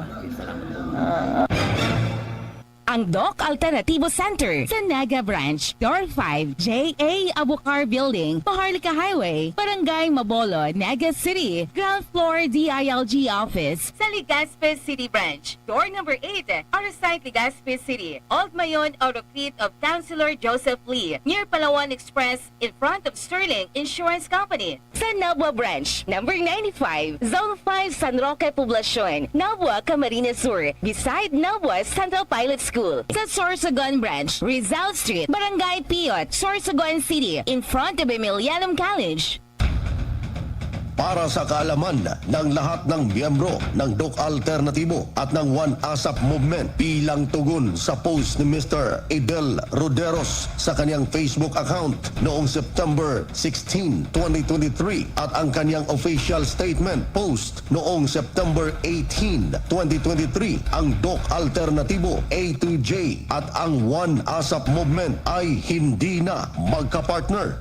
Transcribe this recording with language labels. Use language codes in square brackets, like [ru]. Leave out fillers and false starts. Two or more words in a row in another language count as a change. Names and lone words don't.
[tl] Ang Doc Alternativo Center sa Naga Branch, Door 5, J.A. Abukar Building, Paharlika Highway, Barangay Mabolo, Naga City. [en] Ground floor DILG Office sa Legazpi City Branch, Door number 8, Arasite Legazpi City, Old Mayon Autocrete of Councilor Joseph Lee, near Palawan Express, in front of Sterling Insurance Company. [tl] Sa Nabua Branch, number 95, Zone 5, San Roque Poblacion, Nabua, Camarines Sur, beside Nabua Central Pilot School. Sa Sorsogon Branch, Rizal Street, Barangay Piot, Sorsogon City, [en] in front of Emilianum College. [tl] Para sa kaalaman ng lahat ng miyembro ng Doc Alternatibo at ng One ASAP Movement bilang tugon sa post ni Mr. Idel Roderos sa kanyang Facebook account noong September 16, 2023 at ang kanyang [en] official statement post [tl] noong September 18, 2023, ang Doc Alternatibo A to J at ang One ASAP Movement ay hindi na magkapartner.